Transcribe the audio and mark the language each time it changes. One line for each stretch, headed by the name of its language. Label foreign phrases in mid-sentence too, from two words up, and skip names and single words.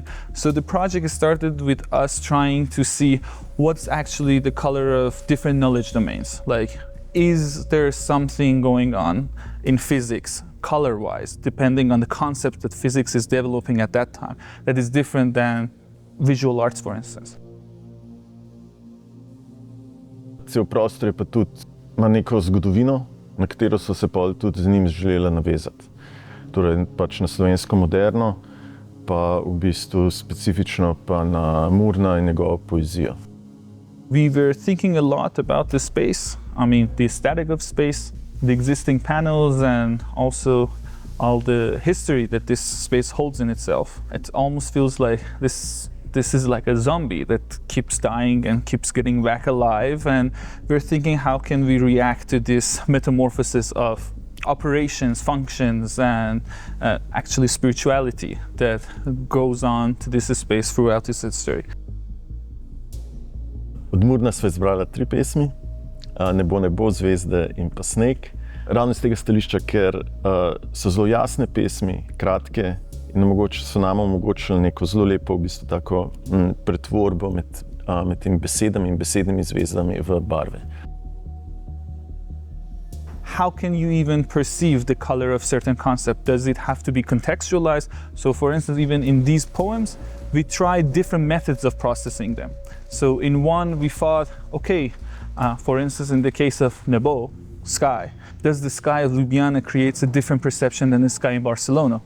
English: So the project started with us trying to see what's actually the color of different knowledge domains. Like, is there something going on in physics, color-wise, depending on the concept that physics is developing at that time, that is different than visual arts, for instance?
Slovenian: Cel prostor je pa tudi, ima neko zgodovino, na katero so se pol tudi z njim želela navezati. Torej pač na slovensko moderno, pa v bistvu specifično pa na Murna in njegovo poezijo.
English: We were thinking a lot about the space, I mean the aesthetic of space, the existing panels and also all the history that this space holds in itself. It almost feels like this is like a zombie that keeps dying and keeps getting back alive, and we're thinking how can we react to this metamorphosis of operations, functions and actually spirituality that goes on to this space throughout its history.
Slovenian: Od Murna sva izbrala 3 pesmi, Nebo, nebo, zvezde in pa sneg. Ravno iz tega stališča, ker so zelo jasne pesmi, kratke in so nama omogočili neko zelo lepo v bistvu tako pretvorbo med temi besedami in besednimi zvezdami v barve.
English: How can you even perceive the color of certain concept? Does it have to be contextualized? So for instance, even in these poems, we tried different methods of processing them. So in one, we thought, okay, for instance, in the case of Nebo, sky, does the sky of Ljubljana creates a different perception than the sky in Barcelona?